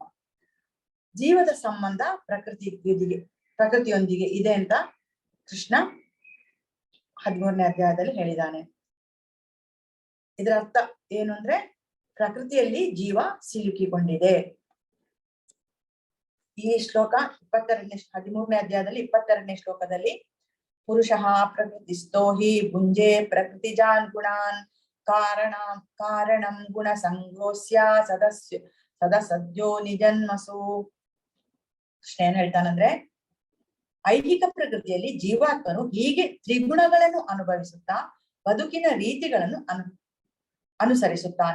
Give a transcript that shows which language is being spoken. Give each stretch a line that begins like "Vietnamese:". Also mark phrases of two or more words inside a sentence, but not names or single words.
Kannada: ಜೀವದ ಸಂಬಂಧ ಪ್ರಕೃತಿಯೊಂದಿಗೆ ಇದೆ ಅಂತ ಕೃಷ್ಣ 13ನೇ ಅಧ್ಯಾಯದಲ್ಲಿ ಹೇಳಿದ್ದಾನೆ. ಇದರ ಅರ್ಥ ಏನು ಅಂದ್ರೆ ಪ್ರಕೃತಿಯಲ್ಲಿ ಜೀವ ಸಿಲುಕಿಕೊಂಡಿದೆ. ಈ ಶ್ಲೋಕ 13ನೇ ಅಧ್ಯಾಯದಲ್ಲಿ 22ನೇ ಶ್ಲೋಕದಲ್ಲಿ
Sanskrit: ಪುರುಷಃ ಪ್ರಕೃತಿಸ್ಥೋ ಹಿ ಭುಂಜೆ ಪ್ರಕೃತಿಜಾನ್ ಗುಣಾನ್ ಕಾರಣಂ ಗುಣ ಸಂಗೋಸ್ಯ ಸದಸ್ಯೋ ನಿಜನ್ಮಸು.
Kannada: ಕೃಷ್ಣ ಏನ್ ಹೇಳ್ತಾನಂದ್ರೆ ಐಹಿಕ ಪ್ರಕೃತಿಯಲ್ಲಿ ಜೀವಾತ್ಮನು ಹೀಗೆ ತ್ರಿಗುಣಗಳನ್ನು ಅನುಭವಿಸುತ್ತಾ ಬದುಕಿನ ರೀತಿಗಳನ್ನು ಅನುಸರಿಸುತ್ತಾನೆ.